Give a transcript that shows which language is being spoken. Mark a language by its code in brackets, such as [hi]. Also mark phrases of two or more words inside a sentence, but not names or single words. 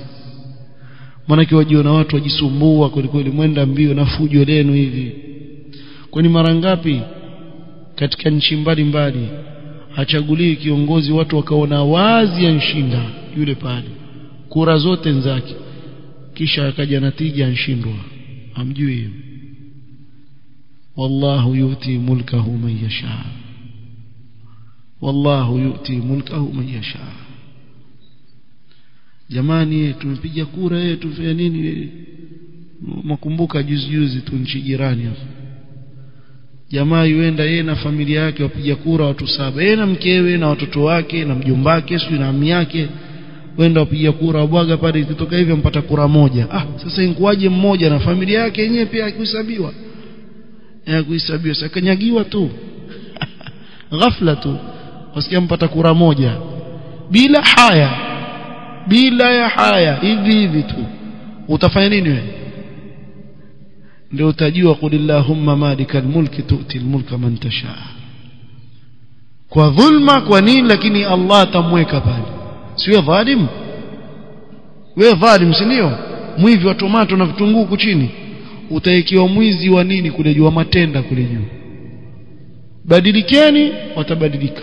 [sw] Maana kiwajiona watu wajisumbua kweli kweli, mwenda mbio na fujo lenu hivi. Kwani mara ngapi katika nchi mbalimbali hachaguliwi kiongozi watu wakaona wazi anshinda yule pale, kura zote nzake, kisha akaja natija anshindwa? Hamjui hiyo? [ar] والله يؤتي ملكه من يشاء والله يؤتي ملكه من يشاء. [sw] Jamani, tumepiga kura yetu tufanya nini? Mkumbuka juzi tu nchi jirani hapo, jamaa yuenda yeye na familia yake wapiga kura watu 7, yeye na mkewe na watoto wake na mjomba wake sio na ammi yake, wenda wapiga kura wabwaga pale, ikitoka hivyo mpata kura moja. Sasa inkuaje mmoja na familia yake yenyewe pia hakuhesabiwa? Hakuhesabiwa, sasa kanyagiwa tu ghafla tu wasikia mpata kura moja bila haya hivi tu. Utafanya nini wewe? ndio utajua [ar] قل اللهم مالك الملك تؤتي الملك من تشاء. [sw] Kwa dhulma, kwa nini? Lakini Allah atamweka pale. Sio dhalim. Wewe dhalim, si ndio? Mwivi wa tomato na vitunguu huko chini, utaekiwa mwizi wa nini kule juu, matenda kule juu. Badilikeni, watabadilika.